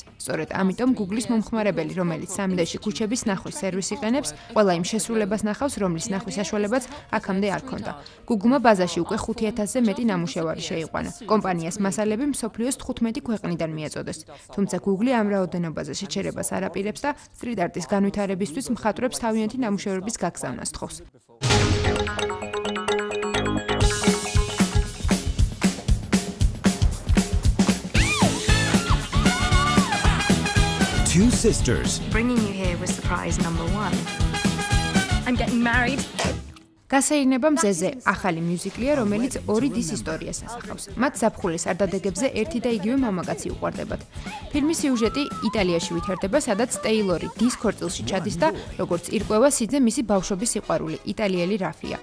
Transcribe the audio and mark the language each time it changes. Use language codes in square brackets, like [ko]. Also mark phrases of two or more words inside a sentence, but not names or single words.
[ka] სწორედ ამიტომ Google-ის მომხმარებელი, რომელიც 3D-ში ქუჩების ნახვის სერვისს იყენებს, ყველა იმ შესრულებას ნახავს, რომლის ნახვის საშუალებაც აქამდე არ ჰქონდა. Google-მა ბაზაში უკვე 5000-ზე მეტი ნამუშევარი შეიყვანა. კომპანიას მასალები მსოფლიოს 15 ქვეყნიდან მიეწოდეს. თუმცა Google ამ რაოდენობაზე შეჩერებას არ აპირებს და Street Art-ის განვითარებისთვის მხატვრებს თავიანთი ნამუშევრების გაგზავნას თხოვს. [en] Two sisters. Bringing you here was surprise number 1. I'm getting married. [ka] გასეირნება მზეზე ახალი მიუზიკლია, რომელიც ორი დის ისტორიას ასახავს. მათ ზაფხულის არდადეგებზე ერთი და იგივე მამაკაცი უყვარდებათ. ფილმის სიუჟეტი იტალიაში ვითარდება, სადაც ტეილორი დის ქორწილში ჩადის და როგორც ირკვევა სიძე მისი ბავშვობის სიყვარული, იტალიელი რაფია.